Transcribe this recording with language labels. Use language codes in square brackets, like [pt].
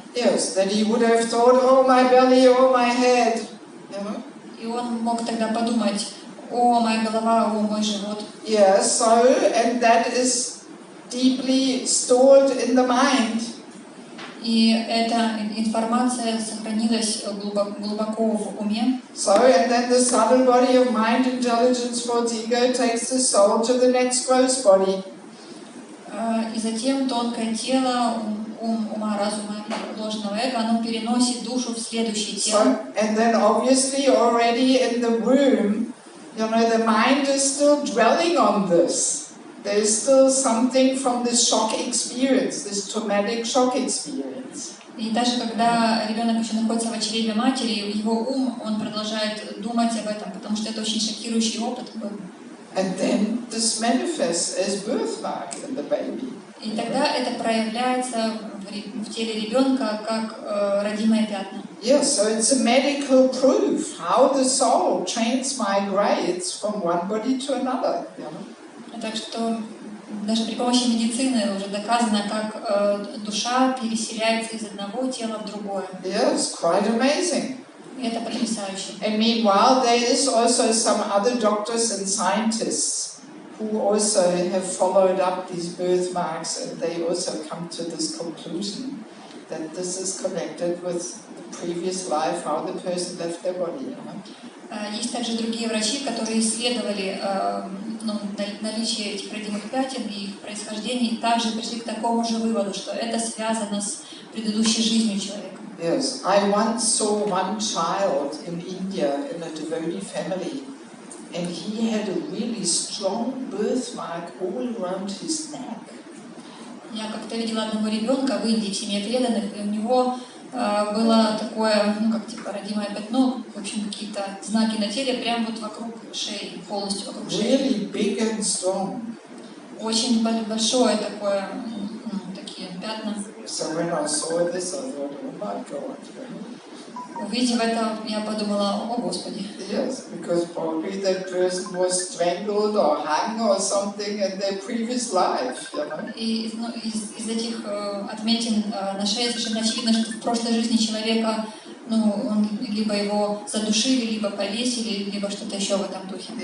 [en] Yes, that he would have thought, oh my belly, oh my head. [ru] И он мог тогда подумать, о моя голова, о мой живот. [en] Yes, so, and that is deeply stored in the mind. [ru] И эта информация сохранилась глубоко в уме. [en] So, and then the subtle body of mind, intelligence, thoughts, ego takes the soul to the next gross body. [ru] И затем тонкое тело, ума, разума и ложного эго, оно переносит душу в следующее тело. [en] So, and then obviously already in the womb, the mind is still dwelling on this. There is still something from this shock experience, this traumatic shock experience. [ru] И даже когда ребенок еще находится в чреве матери, его ум, он продолжает думать об этом, потому что это очень шокирующий опыт был. [en] And then this manifests as birthmark in the baby. [ru] И тогда это проявляется в теле ребенка как родимые пятна. [en] Yes, so it's a medical proof how the soul transmigrates from one body to another. [ru] Так что даже при помощи медицины уже доказано, как душа переселяется из одного тела в другое. [en] Yes, quite amazing. [ru] И это потрясающе. [en] And meanwhile, there is also some other doctors and scientists who also have followed up these birthmarks, and they also come to this conclusion that this is connected with the previous life, how the person left their body. [ru] Есть также другие врачи, которые исследовали наличие этих родимых пятен и их происхождение, и также пришли к такому же выводу, что это связано с предыдущей жизнью человека. [en] Yes, I once saw one child in India in a devotee family, and he had a really strong birthmark all around his neck. [ru] Я как-то видела одного ребенка в Индии в семье преданных, и у него было такое, родимое пятно, в общем, какие-то знаки на теле, прямо вот вокруг шеи, полностью вокруг шеи. [en] Really big and strong. [ru] Очень большое такое, такие пятна. [en] So when I saw this, I thought, oh my God. [ru] Увидев это, я подумала, о Господи. [en] Yes, because probably that person was strangled or hung or something in their previous life, [ru] И из этих отметин на шее совершенно очевидно, что в прошлой жизни человека, он либо его задушили, либо повесили, либо что-то еще в этом духе.